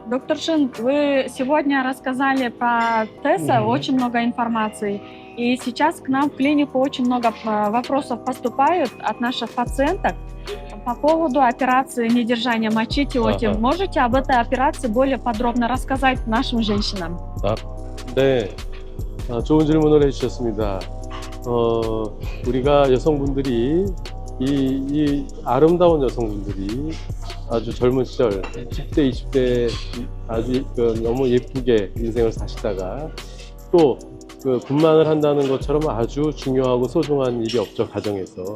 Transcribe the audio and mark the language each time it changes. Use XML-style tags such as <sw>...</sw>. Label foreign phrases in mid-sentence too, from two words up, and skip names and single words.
<ru>Доктор Шин, вы сегодня рассказали про Тесса Мгм. очень много информации. И сейчас к нам в клинику очень много вопросов поступают от наших пациенток по поводу операции недержания мочи Тиоти. 아하. Можете об этой операции более подробно рассказать нашим женщинам?</ru> <ko>아, 네. 좋은 질문을 해주셨습니다. 우리가 여성분들이 이 아름다운 여성분들이 아주 젊은 시절 10대, 20대 아주 너무 예쁘게 인생을 사시다가 또 그 분만을 한다는 것처럼 아주 중요하고 소중한 일이 없죠, 가정에서.</ko>